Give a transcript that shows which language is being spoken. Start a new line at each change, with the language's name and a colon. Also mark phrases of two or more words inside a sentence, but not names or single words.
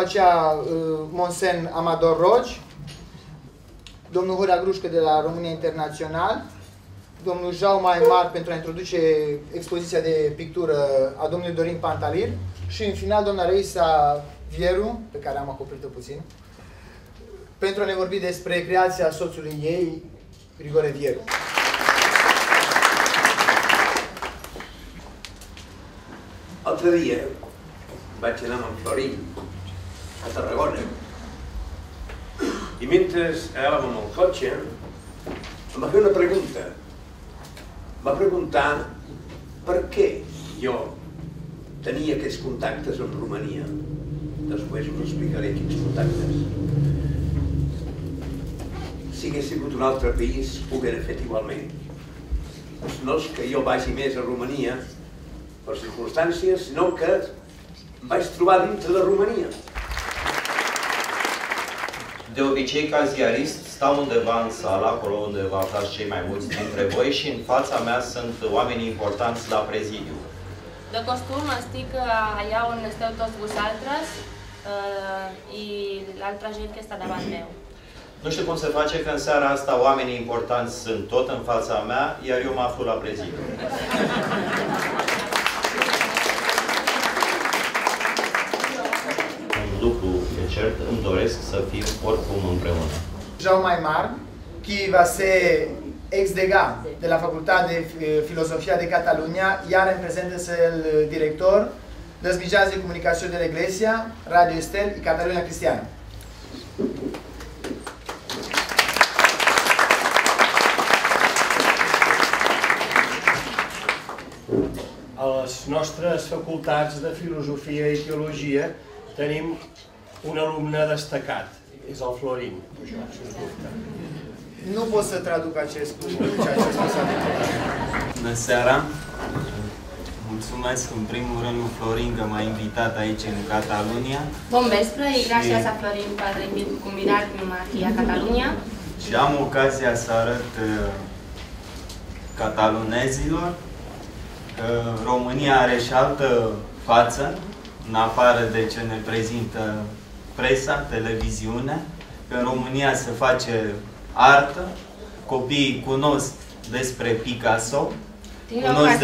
Romanian: aceea Monsen Amador Rogi, domnul Horea Grușcă de la România Internațional, domnul Jaume Aymar pentru a introduce expoziția de pictură a domnului Dorin Pantalir și în final doamna Reisa Vieru, pe care am acoperit-o puțin, pentru a ne vorbi despre creația soțului ei, Grigore Vieru.
Catalan: L'altre dia vaig anar amb Florin a Tarragona i mentre anàvem amb el cotxe em va fer una pregunta. Em va preguntar per què jo tenia aquests contactes amb Romania. Després us explicaré quins contactes. Si hagués sigut un altre país, ho hauria fet igualment. No és que jo vagi més a Romania per circumstàncies, sinó que em vaig trobar dintre de Romania.
Romanian: De obicei, ca ziarist, stau undeva în sală, acolo unde vă aflați cei mai mulți dintre voi și în fața mea sunt oamenii importanți la prezidiu.
Catalan: De costum, estic allà on esteu tots vosaltres i l'altra gent que està davant meu.
Romanian: Nu știu cum se face că în seara asta oamenii importanți sunt tot în fața mea, iar eu mă aflu la prezidiu. Un lucru e cert, îmi doresc să fim oricum împreună.
Catalan: Jaume Aymar, qui va ser ex-degà de la Facultat de Filosofia de Catalunya i ara en present és el director dels mitjans de comunicació de l'Església, Radio Estel i Catalunya Cristiana. A les nostres facultats de Filosofia i Teologia tenim un alumne destacat, és el Florin.
Romanian: Nu pot să traduc acest lucru, ceea ce a spus adică. Bună seara! Mulțumesc în primul rând lui Florin că m-a invitat aici în Catalunya.
Catalan: Bon vespre i gràcies a Florin per convidar-me aquí a Catalunya.
Romanian: Și am ocazia să arăt catalunezilor că România are și altă față, în afară de ce ne prezintă presa, televiziunea, că în România se face artă, copiii cunosc despre Picasso, cunosc